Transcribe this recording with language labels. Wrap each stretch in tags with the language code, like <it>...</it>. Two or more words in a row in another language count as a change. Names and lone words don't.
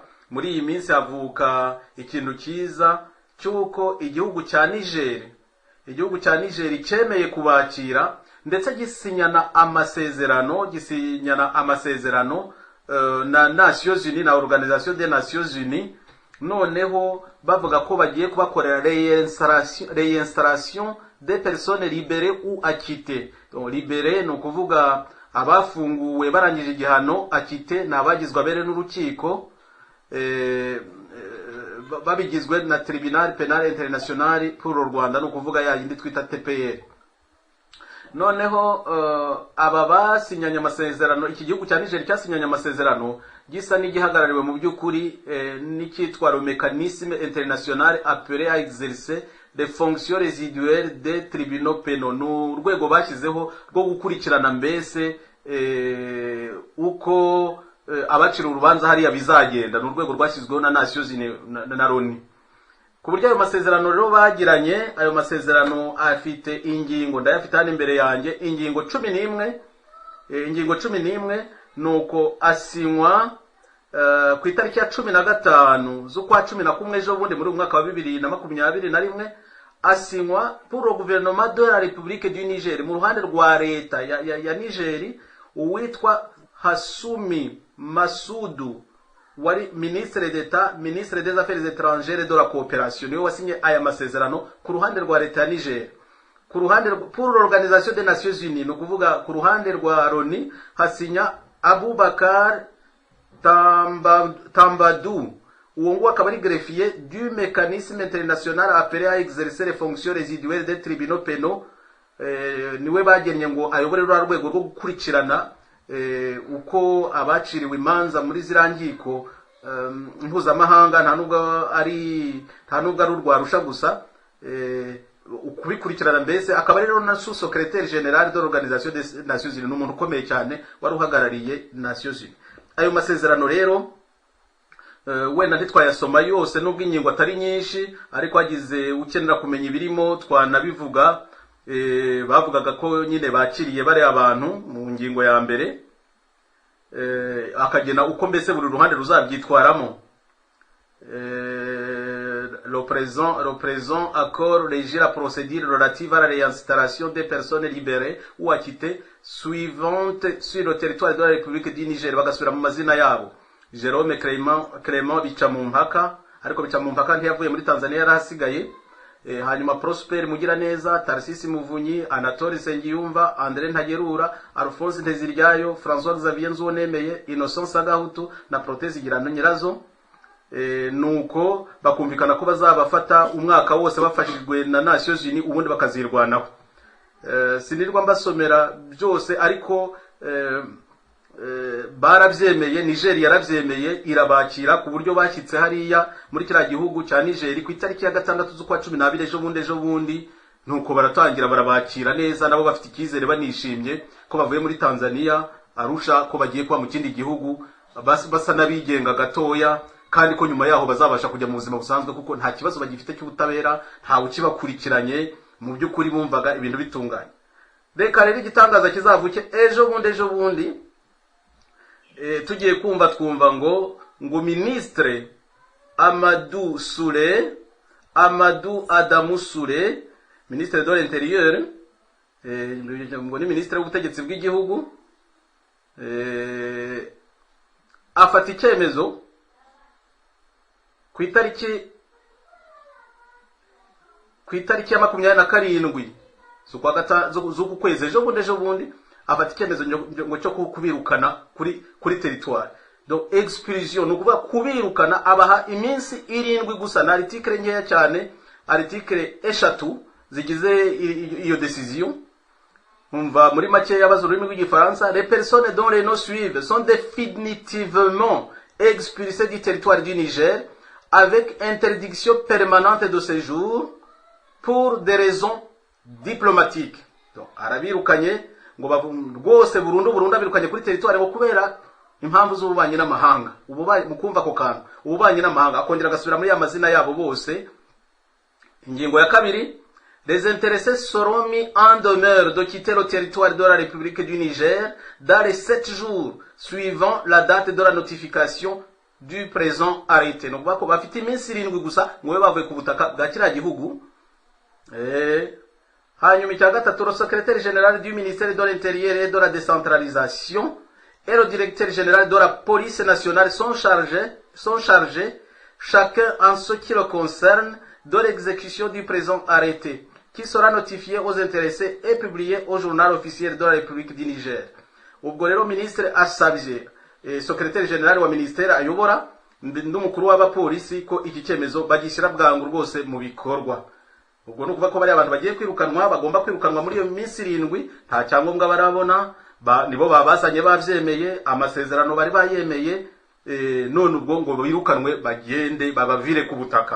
<rw>Muri iyi minsi havuka ikintu cyiza cyuko igihugu cya Niger cyemeye kubakira ndetse gisinyana amasezerano na Nations Unies na Organisation des Nations Unies. Noneho bavuga ko bagiye kubakorera</rw> <fr>réinstallation des personnes libérées ou acquittées.</fr> <rw>Donc libérées no kuvuga abafunguwe barangije igihano, acquittées nabagizwe abere n'urukiko babigizwe na Tribunal Penal International pour le Rwanda, no kuvuga ya yindi twita TPR. Noneho aba basinyanye amasezerano, iki gihugu cya Niger cyasinyanye amasezerano gisa n'igihagarariwe mu by'ukuri n'icyitwa</rw> <fr>le mécanisme international appelé à exercer les fonctions résiduelles des tribunaux pénaux.</fr> <rw>N'urwego bashyizeho rwo gukurikirana mbese uko abacira urubanza hariya bizagenda. N'urwego rwashyizweho na Nations Unies na Loni. Ku buryo ayo masezerano rero bagiranye, ayo masezerano afite ingingo, ndayafite hano imbere yanjye, ingingo 11 nuko asinywa ku itariki ya 15 z'ukwa 11 ejo bundi muri umwaka wa 2021 asinywa</rw> <fr>pour le gouvernement de la République du Niger,</fr> <rw>mu ruhande rwa leta ya Niger. Uwitwa Hassoumi Massoudou wari</rw> <fr>ministre d'État, ministre des Affaires étrangères et de la coopération,</fr> <rw>niwe wasinye aya masezerano ku ruhande rwa leta ya Niger. Ku ruhande</rw> <fr>pour l'Organisation des Nations Unies,</fr> <rw>no kuvuga ku ruhande rwa Loni, hasinya Abubakar Tambadou, uwo ngo akaba ari</rw> <fr>greffier du mécanisme international appelé à exercer les fonctions résiduelles des tribunaux pénaux.</fr> <rw>Niwe bagennye ngo ayobore rwego rwo gukurikirana uko abaciriwe imanza muri zirangiko mpuzamahanga, nta nubwo ari urwarusha gusa, ukubikurikirana mbese. Akaba rero na</rw> <fr>sous-secrétaire général de l'Organisation des Nations Unies,</fr> <rw>n'umuntu ukomeye cyane wari uhagarariye Nations Unies. Ayo masezerano rero wenda ntitwayasoma yose nubwo ingingo atari nyinshi, ariko hagize ukenera kumenya ibirimo twanabivuga. Bavugaga ko nyine bakiriye bare abantu mu ngingo ya mbere, akagena uko mbese buri ruhande ruzabyitwaramo.</rw> <fr>Le présent accord régit la procédure relative à la réinstallation des personnes libérées ou acquittées suivantes sur le territoire de la République du Niger.</fr> <rw>Bagasubira mu mazina yabo: Jérôme Clément Bicamumpaka, ariko Bicamumpaka ntiyavuye muri Tanzania, yarahasigaye. Hanyuma Prosper Mugiraneza, Tarsisi Muvunyi, Anatole Nsengiyumva, André Ntagerura, Alphonse Nteziryayo, François Xavier Nzuwonemeye, Innocent Sagahutu na Protezi Girano Nyirazo. Nuko bakumvikana ko bazabafata umwaka wose bafashijwe na Nations Unies, ubundi bakazirwanaho. Sinirwa mbasomera byose, ariko barabyemeye. Niger yarabyemeye irabakira ku buryo bashyitse hariya muri kiriya gihugu cya Niger ku itariki ya 6 z'ukwa 12 ejo bundi nuko baratangira barabakira neza, nabo bafite icyizere banishimye ko bavuye muri Tanzania Arusha, ko bagiye kuba mu kindi gihugu basa nabigenga gatoya, kandi ko nyuma yaho bazabasha kujya mu buzima busanzwe kuko nta kibazo bagifite cy'ubutabera, nta ukibakurikiranye, mu by'ukuri bumvaga ibintu bitunganye. Reka rero igitangaza kizavuke ejo bundi tugiye twumva ngo ministre Amadou Adamu Sule,</rw> <fr>ministre de l'Intérieur,</fr> <rw>ngo ni ministre w'ubutegetsi bw'igihugu, afata icyemezo ku itariki ya 27 z'uku kwezi ejo bundi afata icyemezo ngo cyo kubirukana kuri territoire. Donc expulsion no kuvuga kubirukana, abaha iminsi 7 gusa, na article nkeya cyane, article 3 zigize iyo decision. Umva muri make yabazo ururimi rw'igifaransa:</rw> <fr>les personnes dont les noms suivent sont définitivement expulsées du territoire du Niger avec interdiction permanente de séjour pour des raisons diplomatiques.</fr> <rw>Donc arabirukanye ngo rwose burundu abirukanye kuri territoire ngo kubera impamvu z'ububanyi n'amahanga. Mukumva ko kantu ububanyi n'amahanga, akongera agasubira muri amazina yabo bose. Ingingo ya 2:</rw> <fr>les intéressés seront mis en demeure de quitter le territoire de la République du Niger dans les 7 jours suivant la date de la notification du présent arrêté.</fr> <rw>Donc bako bafite iminsi 7 gusa ngo bavuye ku butaka bwa kiriya gihugu. Hanyuma icya 3:</rw> <fr>le secrétaire général du ministère de l'Intérieur et de la décentralisation et le directeur général de la police nationale sont chargés, chacun en ce qui le concerne, de l'exécution du présent arrêté, qui sera notifié aux intéressés et publié au journal officiel de la République du Niger.</fr> <rw>Ubwo rero ministre asabye</rw> <fr>secrétaire général</fr> <rw>wa ministère ayobora n'umukuru w'abapolisi ko iki cyemezo bagishyira bwangu rwose mu bikorwa. Ubwo no kuva ko bari abantu bagiye kwirukanwa, bagomba kwirukanwa muri iyo minsi 7, nta cyangombwa barabona, nibo babasanye bavyemeye, amasezerano bari bayemeye, none ubwo ngo birukanwe bagende babavire ku butaka.</rw>